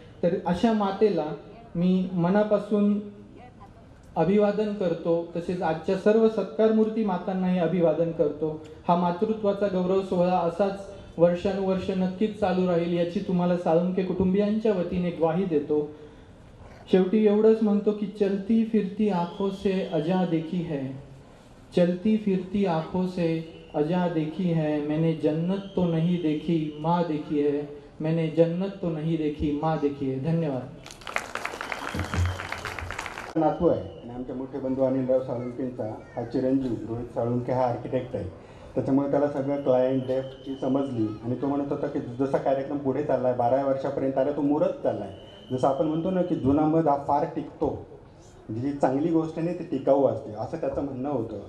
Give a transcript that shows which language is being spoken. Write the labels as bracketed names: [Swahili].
[Marathi] तर अशा मातेला मी मनापासून अभिवादन करतो, तसेच आजच्या सर्व सत्कारमूर्ती मातांनाही अभिवादन करतो. हा मातृत्वाचा गौरव सोहळा असाच वर्षानुवर्ष नक्कीच चालू राहील याची तुम्हाला साळुंखे कुटुंबियांच्या वतीने ग्वाही देतो. शेवटी एवढंच म्हणतो की [Hindi] चलती फिरती आंखों से अजा देखी है, चलती फिरती आंखों से अजा देखी है, मैंने जन्नत तो नहीं देखी माँ देखी है, मैंने जन्नत तो नहीं देखी माँ देखी है. [Marathi] धन्यवाद. नातू आहे आणि आमचे मोठे बंधू अनिलराव साळुंखेंचा हा चिरंजीव रोहित साळुंखे हा आर्किटेक्ट आहे, त्याच्यामुळे त्याला सगळं क्लायंट डेप्थची समजली आणि तो म्हणत होता की जसा कार्यक्रम पुढे चालला आहे 12 वर्षापर्यंत आला तो मुरत चालला आहे. जसं आपण म्हणतो ना की जुना मध हा फार टिकतो, म्हणजे जी चांगली गोष्ट आहे ती टिकाऊ असते असं त्याचं म्हणणं होतं.